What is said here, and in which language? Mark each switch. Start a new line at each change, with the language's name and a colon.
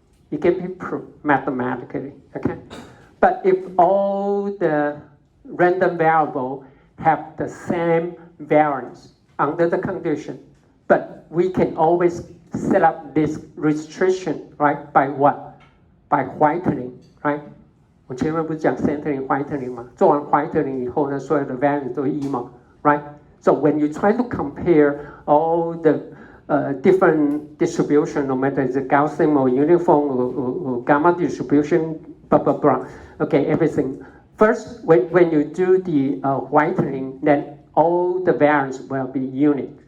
English: It can be proved mathematically. Okay. But if all the random variables have the same variance under the condition, but we can always set up this restriction, right? By what? By whitening, right?
Chinese: 我前面不是讲 centering whitening 吗？做完 whitening 以后呢，所有的 variance 都一嘛
English: right? So when you try to compare all the different distribution, no matter it's a Gaussian or uniform or gamma distribution, blah blah blah. Okay, everything. First, when you do the whitening, then all the variance will be unique.